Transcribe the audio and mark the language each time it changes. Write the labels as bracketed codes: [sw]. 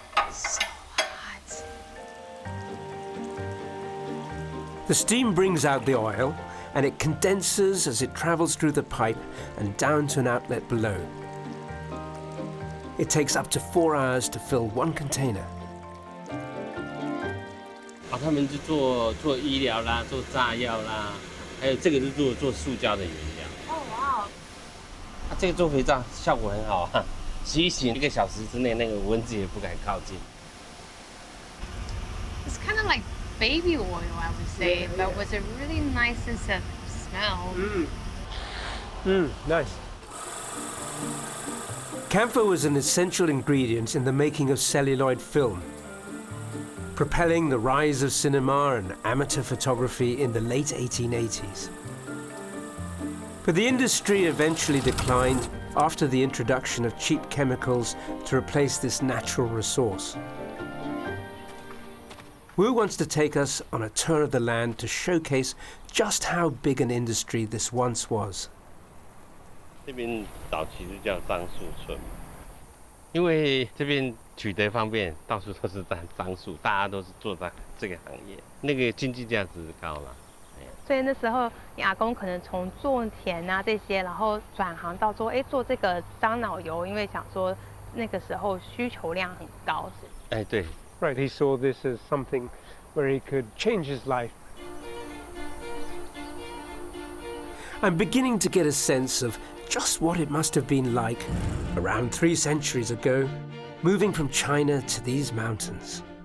[en] So hot. The steam brings out the oil, and it condenses as it travels through the pipe and down to an outlet below. It takes up to 4 hours to fill one container. [zh] 他们就做医疗啦，做炸药啦，还有这个是做塑胶的原料。 [en] Oh wow. [zh] 这个做肥皂效果很好啊，洗一洗1个小时之内，那个蚊子也不敢靠近。 [en] It's kind of like baby oil, I would say, but with a really nice sense of smell. Nice. Camphor was an essential ingredient in the making of celluloid film, propelling the rise of cinema and amateur photography in the late 1880s. But the industry eventually declined after the introduction of cheap chemicals to replace this natural resource. Wu wants to take us on a tour of the land to showcase just how big an industry this once was. [zh] 这边早期是叫樟树村，因为这边取得方便，到处都是樟树，大家都是做这个行业，那个经济价值高了。所以那时候你阿公可能从种田啊这些，然后转行到说，做这个樟脑油，因为想说那个时候需求量很高。哎，对。 [en] Right, he saw this as something where he could change his life I'm beginning to get a sense of just what it must have been like around 3 centuries ago, moving from China to these mountains.